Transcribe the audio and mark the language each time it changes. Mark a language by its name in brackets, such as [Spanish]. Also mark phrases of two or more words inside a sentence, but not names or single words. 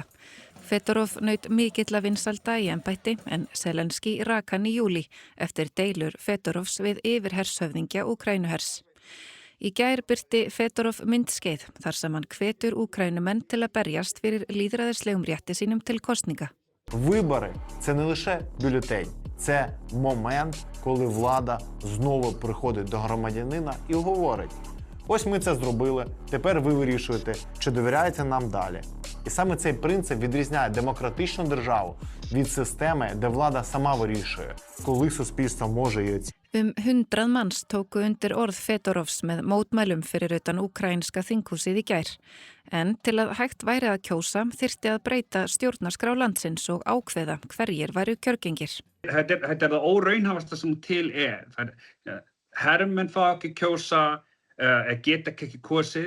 [Icelandic] Fedorov naut mikilla vinsælda í embætti en Zelenskí rak hann í júlí eftir deilur Fedorovs við yfirhershöfðingja Úkraínuhers. Í gær birti Fedorov myndskeið þar sem hann hvetur Úkraínumenn til að berjast fyrir lýðræðislegum rétti sínum til kosninga. [Ukrainian] Вибори – це не лише бюлетень, це момент, коли влада знову приходить до громадянина і говорить: ось ми це зробили, тепер ви вирішуєте, чи довіряєте нам далі. І саме цей принцип відрізняє демократичну державу від системи, де влада сама вирішує, коли суспільство може її оцінити. [Icelandic] 100 manns tóku undir orð Fedorovs með mótmælum fyrir utan úkraínska þinghúsið í gær. En til að hægt væri að kjósa þyrfti að breyta stjórnarskrá landsins og ákveða hverjir væru kjörgengir. Þetta það óraunhæfasta sem til Hermenn fá ekki kjósa, geta ekki kosið.